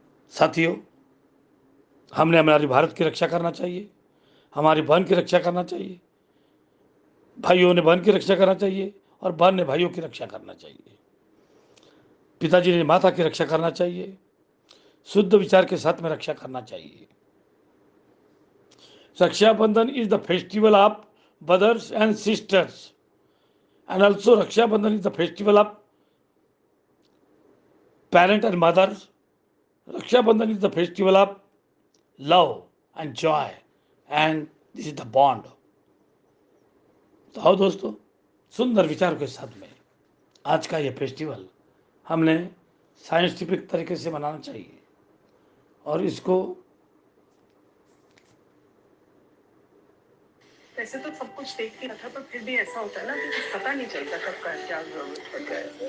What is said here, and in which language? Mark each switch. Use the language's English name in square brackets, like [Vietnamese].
[Hindi] साथियों, हमने हमारी भारत की रक्षा करना चाहिए, हमारी बहन की रक्षा करना चाहिए, भाइयों ने बहन की रक्षा करना चाहिए और बहन ने भाइयों की रक्षा करना चाहिए। पिताजी ने माता की रक्षा करना चाहिए, शुद्ध विचार के साथ में रक्षा करना चाहिए। [English] Rakshabandhan is the festival of brothers and sisters, and also Raksha Bandhan is the festival of parent and mother. Raksha Bandhan is the festival of love and joy, and this is the bond. [Hindi] तो आओ दोस्तों, सुंदर विचारों के साथ में आज का ये फेस्टिवल हमने साइंटिफिक तरीके से मनाना चाहिए और इसको वैसे तो सब कुछ देख के रखा, पर फिर भी ऐसा होता है ना कि कुछ पता नहीं चलता कब का क्या जरूरत पड़ जाए।